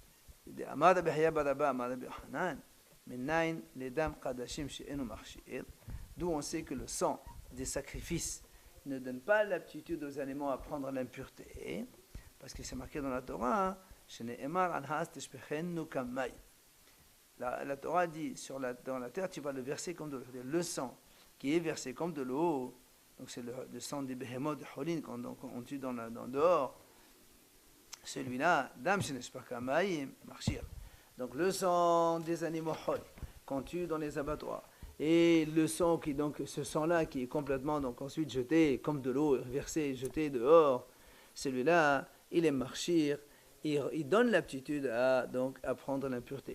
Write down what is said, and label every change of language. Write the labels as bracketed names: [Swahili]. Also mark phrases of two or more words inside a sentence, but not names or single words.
[French] D'où on sait que le sang des sacrifices ne donne pas l'aptitude aux animaux à prendre l'impureté, parce que c'est marqué dans la Torah, la Torah dit, dans la terre tu vas le verser comme de l'eau. Le sang qui est versé comme de l'eau, donc c'est le sang des behemoth, de cholin, qu'on tue dans dehors, celui-là, [Hebrew] דם שנשפך כמים, מכשיר. [French] Donc le sang des animaux hol, qu'on tue dans les abattoirs, et le sang ce sang-là qui est complètement donc ensuite jeté comme de l'eau, versé, jeté dehors, celui-là, il est marchir, il donne l'aptitude à prendre l'impureté.